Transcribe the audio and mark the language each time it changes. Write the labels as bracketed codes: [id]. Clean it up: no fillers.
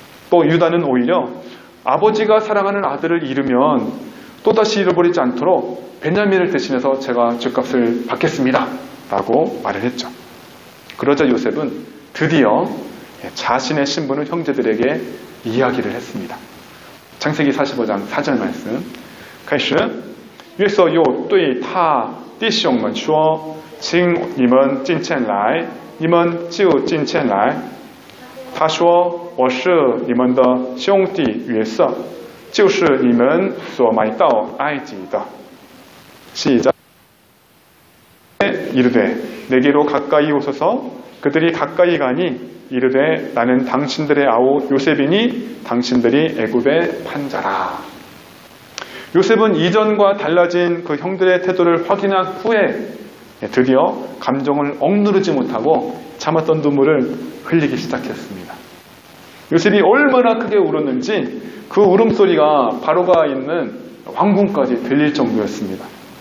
[ko] 또 유다는 오히려 아버지가 사랑하는 아들을 잃으면 또다시 잃어버리지 않도록 베냐민을 대신해서 제가 죗값을 받겠습니다 라고 말을 했죠. 그러자 요셉은 드디어 자신의 신분을 형제들에게 이야기를 했습니다. 창세기 45장 4절 말씀 [zh] 开始约瑟又对他弟兄们说请你们进前来你们就进前来他说我是你们的兄弟约瑟就是你们所买到埃及的 [ko] 시작 이르되 내게로 가까이 오소서 그들이 가까이 가니 이르되 나는 당신들의 아우 요셉이니 당신들이 애굽에 판 자라. 요셉은 이전과 달라진 그 형들의 태도를 확인한 후에 드디어 감정을 억누르지 못하고 참았던 눈물을 흘리기 시작했습니다. 요셉이 얼마나 크게 울었는지 그 울음소리가 바로가 있는 왕궁까지 들릴 정도였습니다.